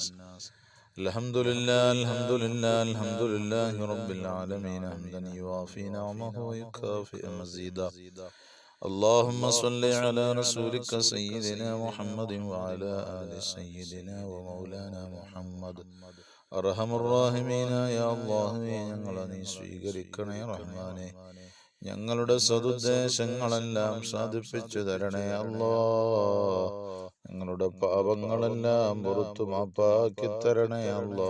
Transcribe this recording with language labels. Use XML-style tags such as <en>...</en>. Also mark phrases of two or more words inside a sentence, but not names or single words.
<ar>الحمد لله الحمد لله الحمد لله رب العالمين حمدا يوافي نعمه ويكافئ مزيدا. اللهم صل على رسولك سيدنا محمد وعلى آل سيدنا ومولانا محمد.</ar> <ml>അർഹമുർറാഹിമീനായ അല്ലാഹുവേ, ഞങ്ങളെ നീ സ്വീകരിക്കണേ റഹ്മാനെ. ഞങ്ങളുടെ സദുദ്ദേശങ്ങളെല്ലാം സാധിപ്പിച്ചു തരണേ അല്ലാ. ഞങ്ങളുടെ പാപങ്ങളെല്ലാം പുറത്തു മാപ്പാക്കി തരണേ അല്ലാ.</ml>